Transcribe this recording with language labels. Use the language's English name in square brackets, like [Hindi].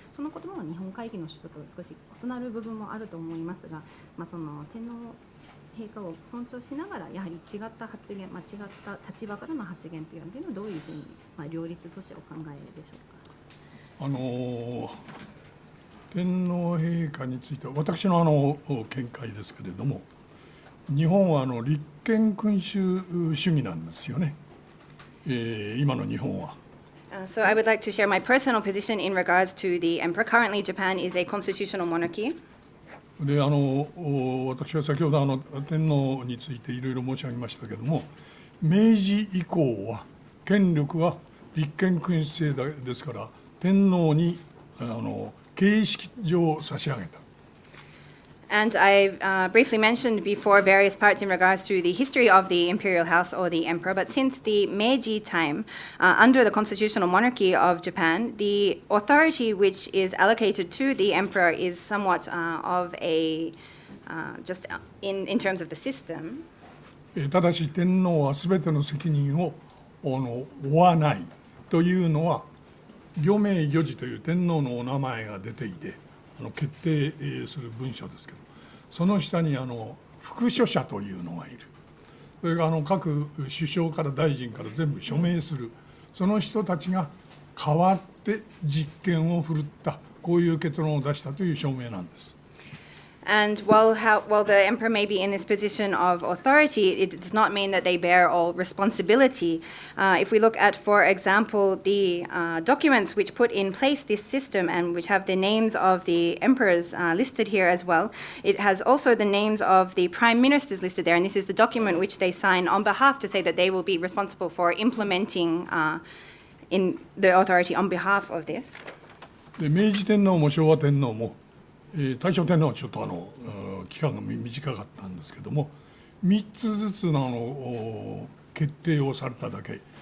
[Japanese] その言葉は日本会議の主張と少し異なる部分もあると思いますが、その天皇陛下を尊重しながらやはり違った発言、違った立場からの発言というのはどういうふうに両立としてお考えでしょうか。天皇陛下については私の見解ですけれども、日本は立憲君主主義なんですよね、今の日本は。 [English] So I would like to share my personal position in regards to the emperor. Currently, Japan is a constitutional monarchy. [Japanese] で私は先ほど天皇についていろいろ申し上げましたけれども、明治以降は権力は立憲君主制ですから天皇に形式上差し上げた。 [English] And I briefly mentioned before various parts in regards to the history of the imperial house or the emperor, but since the Meiji time, under the constitutional monarchy of Japan, the authority which is allocated to the emperor is somewhat of a, just in terms of the system. [Japanese] ただし天皇はすべての責任を負わないというのは、御名御字という天皇のお名前が出ていて決定する文書ですけど、その下に副書者というのがいる。それが各首相から大臣から全部署名する、その人たちが代わって実権を振るった、こういう結論を出したという証明なんです。 [English] And while the emperor may be in this position of authority, it does not mean that they bear all responsibility. If we look at, for example, the documents which put in place this system and which have the names of the emperors listed here as well, it has also the names of the prime ministers listed there, and this is the document which they sign on behalf to say that they will be responsible for implementing in the authority on behalf of this. [Japanese] で明治天皇も昭和天皇も大正天皇はちょっと期間が短かったんですけども、3つずつの決定をされただけ。